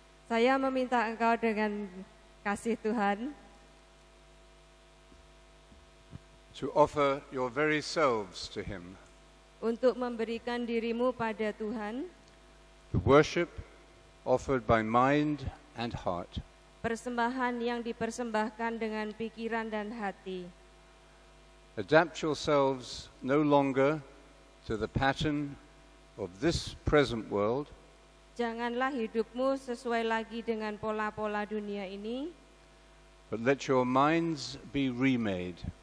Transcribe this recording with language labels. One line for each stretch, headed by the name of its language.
Indonesian: saya meminta engkau dengan kasih Tuhan
English: to offer your very selves to Him,
Indonesian: untuk memberikan dirimu pada Tuhan,
English: the worship offered by mind and heart,
Indonesian: persembahan yang dipersembahkan dengan pikiran dan hati.
English: Adapt yourselves no longer to the pattern of this present world,
Indonesian: Janganlah hidupmu sesuai lagi dengan pola-pola dunia ini,
English: but let your minds be remade,